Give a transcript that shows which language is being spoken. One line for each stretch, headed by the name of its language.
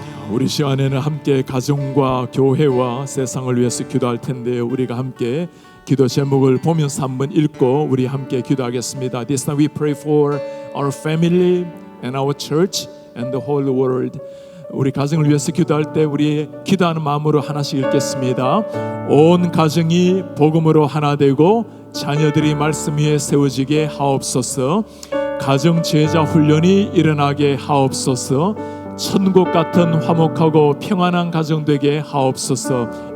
Korean: 우리 시간에는 함께 가정과 교회와 세상을 위해서 기도할 텐데 우리가 함께 기도 제목을 보면서 한번 읽고 우리 함께 기도하겠습니다.
English: This time we pray for our family and our church and the whole world.
Korean: 우리 가정을 위해서 기도할 때 우리 기도하는 마음으로 하나씩 읽겠습니다. 온 가정이 복음으로 하나 되고 자녀들이 말씀 위에 세워지게 하옵소서. 가정 제자 훈련이 일어나게 하옵소서. 천국 같은 화목하고 평안한 가정 되게 하옵소서.